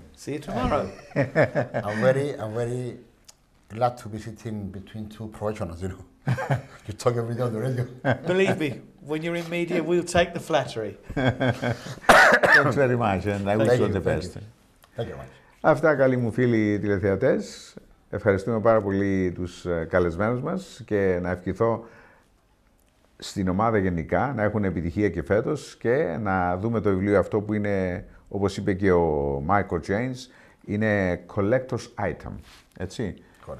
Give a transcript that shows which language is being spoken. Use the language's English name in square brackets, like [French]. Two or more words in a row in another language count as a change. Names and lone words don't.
[English] See you tomorrow. I'm very glad to be sitting between two professionals, you know. You talk every day on the radio. Believe me, when you're in media, we'll take the flattery. Thanks very much and I wish you the best. Thank you very much. [Greek] Αυτά, καλοί μου φίλοι τηλεθεατές. Ευχαριστούμε πάρα πολύ τους καλεσμένους μας και να ευχηθώ στην ομάδα γενικά να έχουν επιτυχία και φέτος και να δούμε το βιβλίο αυτό που είναι, όπως είπε και ο Michael James, είναι [English] collector's item, [Greek] έτσι. Correct.